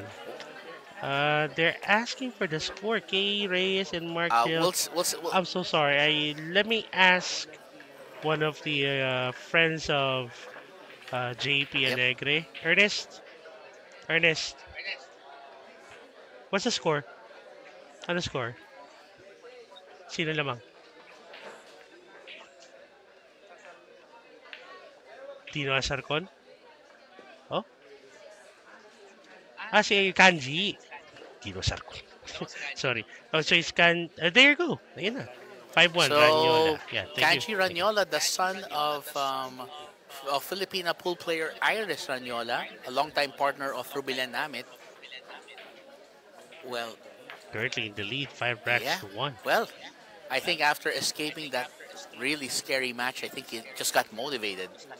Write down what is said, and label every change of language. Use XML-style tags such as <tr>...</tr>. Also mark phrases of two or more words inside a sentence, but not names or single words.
<en>They're asking for the score. K. Reyes and Mark Hill. I'm so sorry. Let me ask one of the friends of JP and Negre. Ernest. What's the score?</en> <tl>Ano score? Sino lamang? Tino Asarcon? Oh? Si Kanji. Tino Asarcon.</tl> <en>Sorry. Oh, so it's there you go.</en> <tl>Ayun na. 5-1,</tl> <en>So, Ranyola. Yeah, thank Kanji you. Ranyola, the son of Filipina pool player Iris Ranyola, a longtime partner of Rubilan Amit. Well, Currently in the lead, 5 racks yeah. to 1. Well, I think after escaping that really scary match, I think he just got motivated.</en>